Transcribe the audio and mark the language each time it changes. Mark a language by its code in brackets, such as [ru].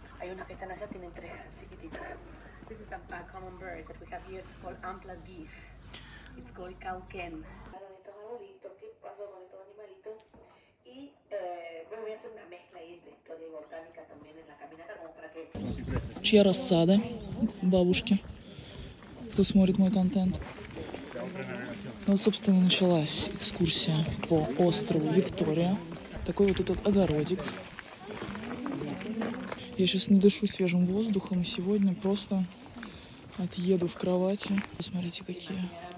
[es] Hay unos que están allá, tienen 3 chiquititos. [en] This is a common bird that we have here. It's called ampla geese. It's called cauquén. [es] Estos arbolitos, ¿qué pasó con estos animalitos? Y bueno, voy a hacer una mezcla ahí de historia y botánica también en la caminata, como para que... [ru] Чья рассада? Бабушки. Кто смотрит мой контент. Ну, вот, собственно, началась экскурсия по острову Виктория. Такой вот тут огородик. Я сейчас надышу свежим воздухом и сегодня просто отъеду в кровати. Посмотрите, какие.